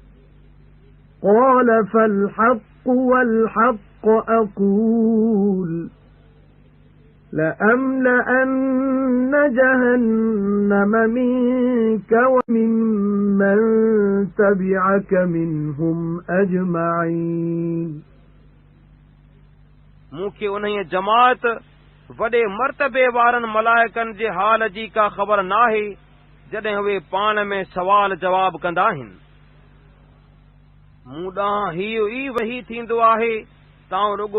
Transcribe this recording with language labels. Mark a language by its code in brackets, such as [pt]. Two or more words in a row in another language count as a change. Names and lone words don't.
[ar] قال فالحق والحق أقول لأملأن جهنم منك وممن تبعك منهم أجمعين [sd] مون کي انهيءَ جماعت وڏي مرتبي وارن ملائڪن جي حال جي ڪا خبر ناهي جڏهن اهي پاڻ ۾ سوال جواب ڪندا آهن مون ڏانهن هيءُ ئي وحي ٿيندو آهي تہ رڳو